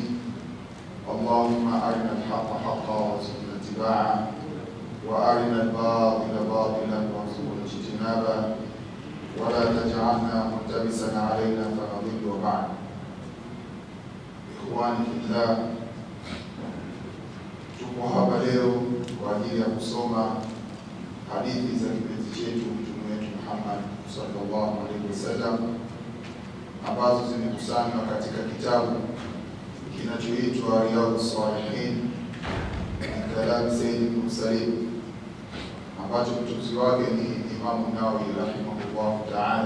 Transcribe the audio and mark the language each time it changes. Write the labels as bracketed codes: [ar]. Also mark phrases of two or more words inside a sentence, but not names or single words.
[ar] اللهم أرنا الحق حقا وارزقنا اتباعه، وأرنا الباطل باطلا وارزقنا اجتنابه، ولا تجعلنا ملتبسا علينا فنضل. وبعد. إخواني في الله, [sw] tuko hapa leo kwa ajili ya kusoma hadithi za kipenzi chetu Mtume wetu Muhammad [ar] صلى الله عليه وسلم [sw] ambazo zimekusanywa katika kitabu kinachoitwa Riyadhus Salihin min kalam Sayyidil Mursalin, ambacho mtunzi wake ni Imam Nawawi [ar] رحمه الله تعالى.